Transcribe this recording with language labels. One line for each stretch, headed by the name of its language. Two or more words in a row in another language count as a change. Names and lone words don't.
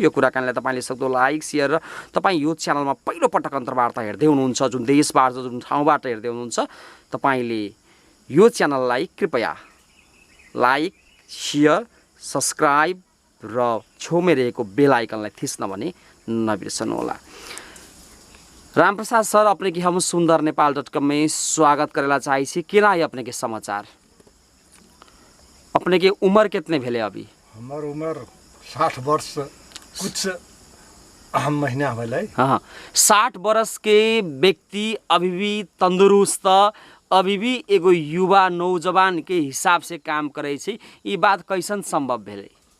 Nepali: यो कुराकानीलाई तपाईँले सक्दो लाइक, सेयर र तपाईँ यो च्यानलमा पहिलोपटक अन्तर्वार्ता हेर्दै हुनुहुन्छ, जुन देशबाट जुन ठाउँबाट हेर्दै हुनुहुन्छ, तपाईँले यो च्यानललाई कृपया लाइक, सेयर, सब्सक्राइब र छेउमै रहेको बेल आइकनलाई थिच्न भने नबिर्सनुहोला। रामप्रसाद सर,
Maithili: अपने की हम सुंदर नेपाल.com में स्वागत करेला चाहे छी। केना है अपने के समाचार? अपने के उम्र कितने भेले अभी? हमार उम्र 60 वर्ष कुछ अहम महीना भेले। हाँ, 60 वर्ष के व्यक्ति अभी भी तंदुरुस्त, अभी भी एगो युवा नौजवान के हिसाब से काम करे छी, ये बात कैसन संभव भेले?